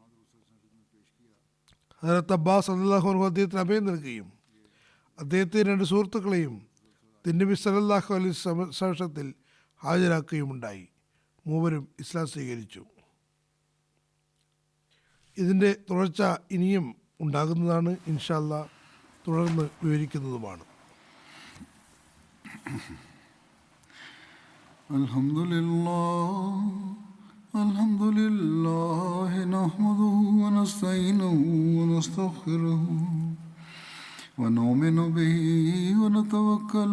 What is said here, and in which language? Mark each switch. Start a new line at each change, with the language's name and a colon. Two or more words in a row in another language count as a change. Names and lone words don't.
Malayalam: ഹദരത്ത് അബ്ബാസ്
Arabic: صلى الله عنه
Malayalam: അദ്ദേഹത്തിന് അഭയം നൽകുകയും അദ്ദേഹത്തെ 2 സുഹൃത്തുക്കളെയും തിരുനബി
Arabic: صلى الله عليه
Malayalam: സമക്ഷത്തിൽ ഹാജരാക്കുകയും ഉണ്ടായി. മൂവരും ഇസ്ലാം സ്വീകരിച്ചു. ഇതിൻ്റെ തുടർച്ച ഇനിയും ഉണ്ടാകുന്നതാണ്.
Arabic: إن شاء الله
Malayalam: തുടർന്ന് വിവരിക്കുന്നതുമാണ്.
Arabic: الحمد لله الحمد لله نحمده ونستعينه ونستغفره ونؤمن به ونتوكل